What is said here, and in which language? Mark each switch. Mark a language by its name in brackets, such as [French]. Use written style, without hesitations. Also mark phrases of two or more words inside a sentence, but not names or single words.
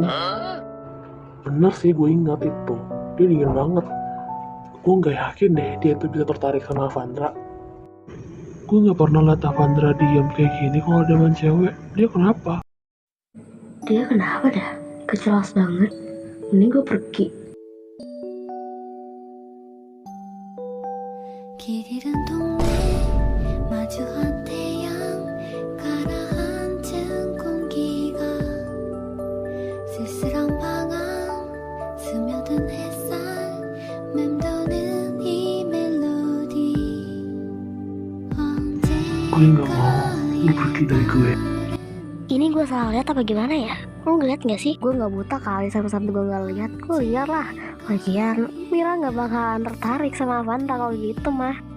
[Indonesian] Bener sih, gue ingat itu. Dia dingin banget. Gue gak yakin deh dia itu bisa tertarik sama Avandra. Gue gak pernah liat Avandra diam kayak gini kalau ada dengan cewek. Dia kenapa? Dia kenapa dah? Kejelas banget. Mending gue pergi. [Korean] 길 잃은 동네 마주한 태양 가라앉은 공기가 쓸쓸한 방 안 스며든 햇살 맴도는 이 멜로디 [Indonesian] Gue gak mau lu pergi dari gue. Ini gue salah lihat apa gimana ya? Lo ngeliat gak sih? Gue gak buta kali sampai gue gak lihat. Gue liat lah. Lagian Mira gak bakalan tertarik sama Avandra kalau gitu mah.